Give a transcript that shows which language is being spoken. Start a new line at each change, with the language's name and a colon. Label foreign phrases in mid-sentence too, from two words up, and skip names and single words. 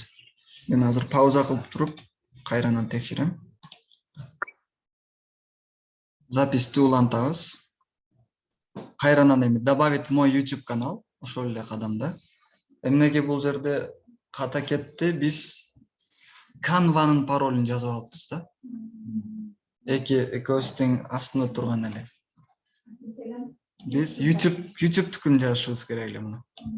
Kyrgyz: Мен азыр пауза кылып туруп, кайрадан текшерем. Записти улантабыз. Кайрадан эми
Russian: добавить мой YouTube канал.
Kyrgyz: Ошол эле кадамда. Эмнеге бул жерде ката кетти? Биз Canva'нын паролун жазып алыппыз да. Экөөбүздүн астында турган эле. Биз YouTube-түкүн жазышыбыз керек эле муну.